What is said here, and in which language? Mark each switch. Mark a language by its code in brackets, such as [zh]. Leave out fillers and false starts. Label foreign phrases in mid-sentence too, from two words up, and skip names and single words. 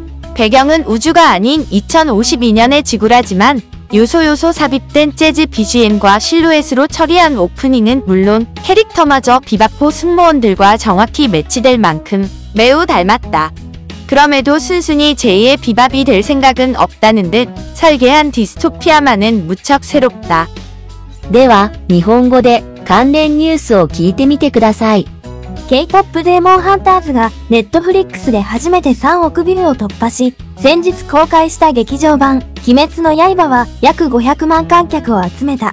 [ko] 배경은 우주가 아닌 2052년의 지구라지만 요소 삽입된 재즈 BGM과 실루엣으로 처리한 오프닝은 물론 캐릭터마저 비밥호 승무원들과 정확히 매치될 만큼 매우 닮았다. 그럼에도 순순히 제2의 비밥이 될 생각은 없다는 듯 설계한 디스토피아만은 무척 새롭다. [ja] では、日本語で関連ニュースを聞いてみてください。 K-POP デーモンハンターズがネットフリックスで初めて3億ビューを突破し、先日公開した劇場版、鬼滅の刃は約500万観客を集めた。